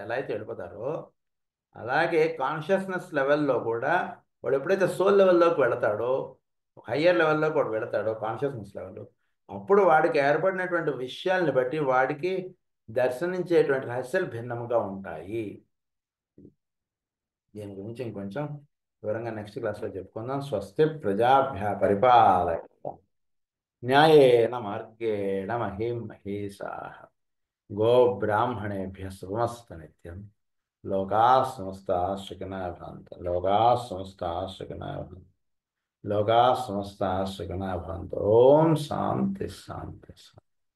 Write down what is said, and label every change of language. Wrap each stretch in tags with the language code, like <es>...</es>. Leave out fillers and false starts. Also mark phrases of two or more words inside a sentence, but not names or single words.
<te>ఎలా అయితే వెళ్ళిపోతారో అలాగే</te> <en>consciousness level</en> <te>కూడా వాడు ఎప్పుడైతే</te> <en>soul level</en> <te>వెళతాడో,</te> <en>higher level</en> <te>వాడు వెళతాడో</te> <en>consciousness level,</en> <te>అప్పుడు వాడికి ఏర్పడినటువంటి విషయాల్ని బట్టి వాడికి దర్శనించేటువంటి రహస్యాలు భిన్నముగా ఉంటాయి. దీని గురించి ఇంకొంచెం వివరంగా</te> <en>next class</en> <te>చెప్పుకుందాం.</te> <sa>స్వస్తి ప్రజాభ్య పరిపాలయ న్యాయేన మార్గేణ మహిం మహేశాః గోబ్రాహ్మణేభ్యः శుభమస్తు నిత్యం. లోకాः సమస్తాः సుఖినः భవంతు. లోకాः సమస్తాः సుఖినः భవంతు. లోకాः సమస్తాः సుఖినः భవంతు. ఓం శాంతి శాంతి శాంతి.</sa>